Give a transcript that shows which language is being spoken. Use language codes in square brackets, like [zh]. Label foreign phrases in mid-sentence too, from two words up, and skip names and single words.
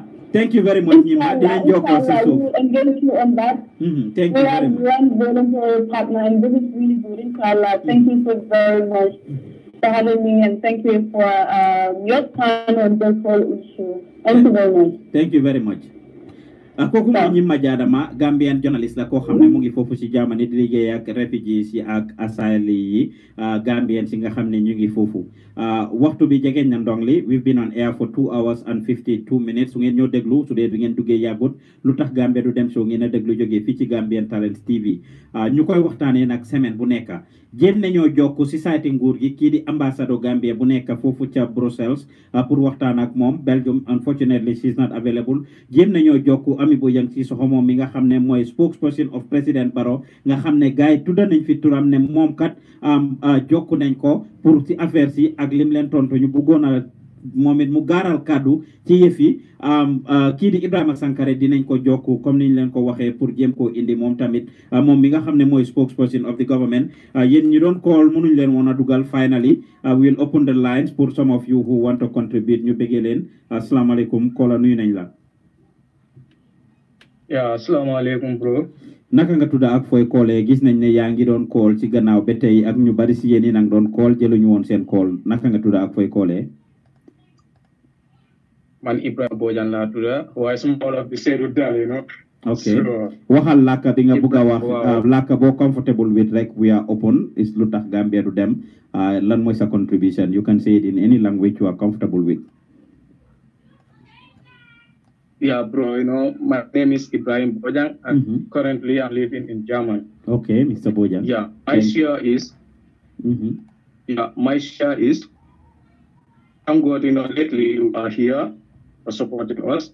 [en] Thank you very much, Nima. We engage you on that. Thank you very much. We are one voluntary partner, and this is really good, inshallah. Thank you so very much for having me, and thank you for your time on this whole issue. Thank you very much. Thank you very much. [wo] Kooku mooy Ñima Jaadama [en] Gambian journalist [wo] la koo xam ne mu ngi foofu ci Germany di liggéey ak refugees yi ak asylum yi Gambian si nga xam ne ñu ngi foofu waxtu bi jegeñ na ndong li [en] we've been on air for 2 hours and 52 minutes [wo] su ngeen ñoo déglu su dee bi ngeen duggee yàggut lu tax Gambia du dem show ngeen a déglu jógee fii ci Gambian Talents TV ñu koy waxtaanee nag semaine bu nekk jéem nañoo jokk si saati nguur gi kii di ambassadeur Gambia bu nekk foofu ca Brussels pour waxtaan ak moom Belgium [en] unfortunately she is not available [wo] jéem nañoo jokk Ami bu yang ci soxo moom mi nga xam ne mooy [en] spokesperson of President Barrow [wo] nga xam ne gars yi tudda nañ fi turam ne moom kat jokku nañ ko pour ci affaire si ak lim leen tontu ñu bëggoon a moom it mu gaaral kàddu ci yëf yi kii di Ibrahima Sankare dinañ ko jokku comme niñ leen ko waxee pour jéem koo indi moom tamit moom mi nga xam ne mooy [en] spokesperson of the government [wo] yéen ñu doon call mënuñ leen woon a dugal [en] finally we will open the lines for some of you who want to contribute [wo] ñu bëggee leen asalaamaaleykum koola nuyu nañ la asalaamaaleykum bro naka nga tudda ak fooy koolee gis nañ ne yaa ngi doon call ci gannaaw ba tey ak ñu bari si yéen yi nag doon call jëluñu woon seen call naka nga tudda ak fooy koolee man Ibrahima Bojang laa tudda waaye suma wolof bi seedu daal ok waxal làkka bi nga bugg a wax làkka boo [en] comfortable with [wo] rek [en] we are open [wo] is lu tax Gambia du dem lan mooy sa contribution [en] you can say it in any language you are comfortable with. Yeah, bro, my name is Ibrahim Bojang, and currently I'm living in Germany. Okay, Mr. Bojang. Yeah, my share is, I'm good, lately you are here for supporting us.